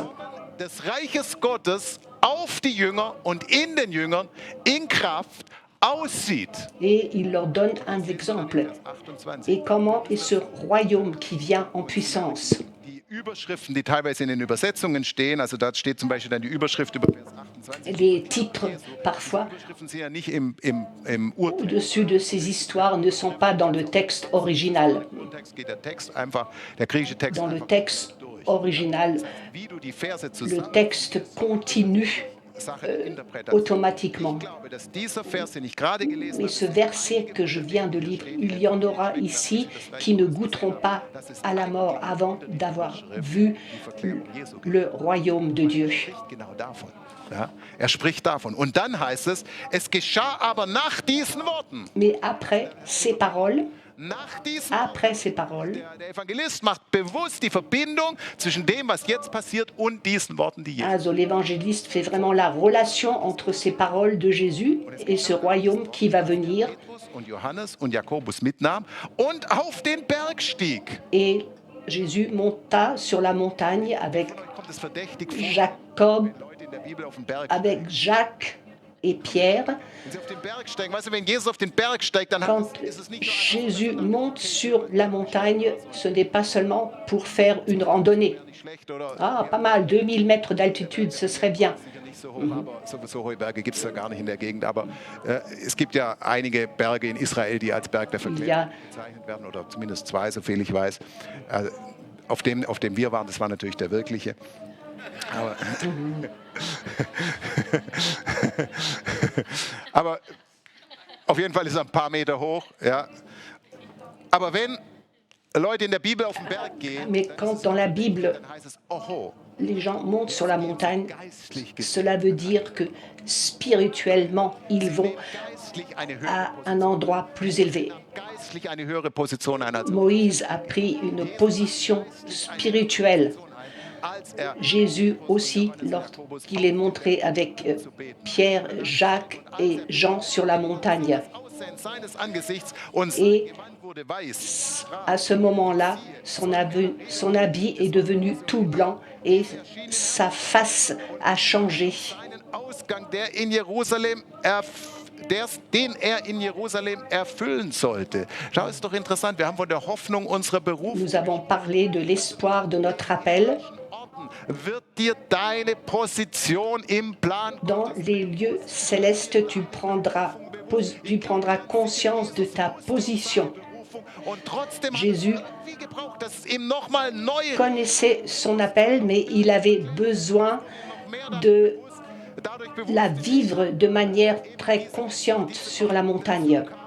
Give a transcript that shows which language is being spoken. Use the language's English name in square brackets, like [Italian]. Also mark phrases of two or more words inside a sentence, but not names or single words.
[German] des Reiches Gottes auf die Jünger und in den Jüngern in Kraft aussieht. [French] Et il leur donne un exemple. 28. Et comment est ce royaume qui vient en puissance? [German] Die Überschriften, die teilweise in den Übersetzungen stehen, also da steht zum Beispiel dann die Überschrift über Vers 28. [French] Les titres, parfois, [German] Die Überschriften sind ja nicht im Urtext. [French] au-dessus de ces histoires ne sont pas dans le texte original. [German] Geht der Text einfach, der griechische Text [French] Dans le [German] einfach [French] texte original, [German] wie du die Verse [French] le [German] zusammen [French] texte continue [German] Sache Interpretation. [French] automatiquement. [German] Ich glaube, dass dieser Vers, den ich gerade gelesen [French] Mais [German] habe, [French] ce verset que je viens de lire, il y en aura ici qui ne goûteront pas à la mort avant d'avoir vu le royaume de Dieu. [German] spricht genau davon. Ja, er spricht davon. Und dann heißt es, es geschah aber nach diesen Worten. [French] Mais après ces paroles, [German] Nach diesen [French] après ces paroles, [German] der Evangelist macht bewusst die Verbindung zwischen dem, was jetzt passiert und diesen Worten, die Jesus. [French] also l'évangéliste fait vraiment la relation entre ces paroles de Jésus et ce royaume qui va venir. [German] Petrus und Johannes und Jakobus mitnahm und auf den Berg stieg. [French] Et Jésus monta sur la montagne avec [German] Kommt es verdächtig vor, [French] Jacob, [German] Leute in der Bibel auf den Berg. [French] avec Jacques et Pierre. [German] Wenn sie auf den Berg steigen, weißt du, wenn Jesus auf den Berg steigt, dann [French] Quand [German] ist es nicht nur [French] Jésus monte sur la montagne, ce n'est pas seulement pour faire une randonnée. [German] nicht schlecht oder [French] Ah, pas mal, 2000 mètres d'altitude, ce serait bien. [German] sicher nicht so hoch, aber so hohe Berge gibt es da gar nicht in der Gegend. Aber es gibt ja einige Berge in Israel, die als Berg der Verklärung bezeichnet werden, oder zumindest zwei, soviel ich weiß. Auf dem wir waren, das war natürlich der wirkliche. Aber, aber auf jeden Fall ist er ein paar Meter hoch. Ja. Aber wenn Leute in der Bibel auf den Berg gehen, [French] Mais quand dans la Bible, [German] dann heißt es, oho, [French] les gens montent sur la montagne, [German] geistlich gesehen, [French] cela veut dire que spirituellement, ils vont [German] geistlich eine höhere, [French] à un endroit plus élevé. [German] geistlich eine höhere Position ein, [French] Moïse a pris une position spirituelle. [German] als er [French] Jésus aussi, lorsqu'il est montré avec Pierre, Jacques et Jean sur la montagne. [German] Aussehen seines Angesichts und sein [French] Et [German] Gewand wurde weiß. [French] à ce moment-là, son habit est devenu tout blanc et sa face a changé. [German] Einen Ausgang, der in Jerusalem den in Jerusalem erfüllen sollte. Schau, ist doch interessant. Wir haben von der Hoffnung unserer Berufung. [French] Nous avons parlé de l'espoir de notre appel. [German] Wird dir deine Position im Plan [French] Dans les lieux célestes, tu prendras conscience de ta position. Jésus connaissait son appel, mais il avait besoin de la vivre de manière très consciente sur la montagne.